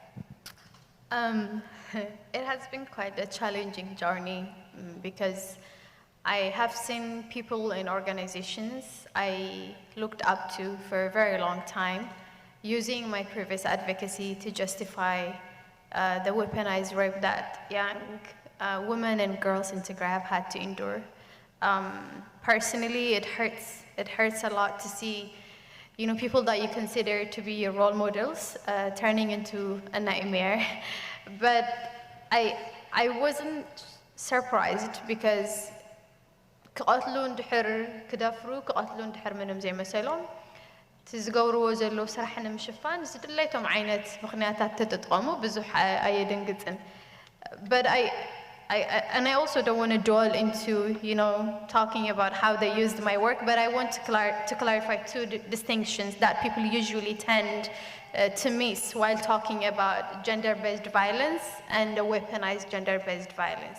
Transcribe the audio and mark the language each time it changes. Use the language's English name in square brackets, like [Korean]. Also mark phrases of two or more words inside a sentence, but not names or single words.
[English] It has been quite a challenging journey because I have seen people in organizations I looked up to for a very long time using my previous advocacy to justify the weaponized rape that young women and girls in Tigray have had to endure. Personally, it hurts a lot to see, people that you consider to be your role models turning into a nightmare. But I wasn't surprised because [Tigrinya] ክቐትሉ እንድሕር ክደፍሩ ክቐትሉ እንድሕር ምንም ዘይመሰሎም እቲ ዝገብርዎ ዘለዉ ስራሕ ንምሽፋን ዝድለይቶም ዓይነት ምኽንያታት ተጠቐሙ ብዙሕ ኣየደንግፅን. [English] But I also don't want to dwell into, talking about how they used my work, but I want to clarify two distinctions that people usually tend to miss while talking about gender-based violence and weaponized gender-based violence.